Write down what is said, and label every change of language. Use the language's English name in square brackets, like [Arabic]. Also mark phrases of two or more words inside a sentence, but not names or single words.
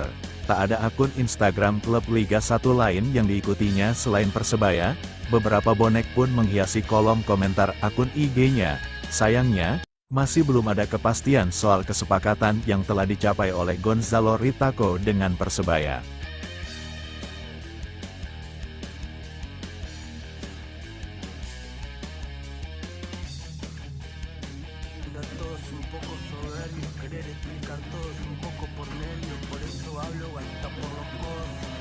[Indonesian] Tak ada akun Instagram klub Liga 1 lain yang diikutinya selain Persebaya. Beberapa bonek pun menghiasi kolom komentar akun IG-nya. Sayangnya, masih belum ada kepastian soal kesepakatan yang telah dicapai oleh Gonzalo Ritaco dengan Persebaya. [Spanish] Todos un poco soberbios, querer explicar todo es un poco por nervio, por eso hablo hasta por los codos, me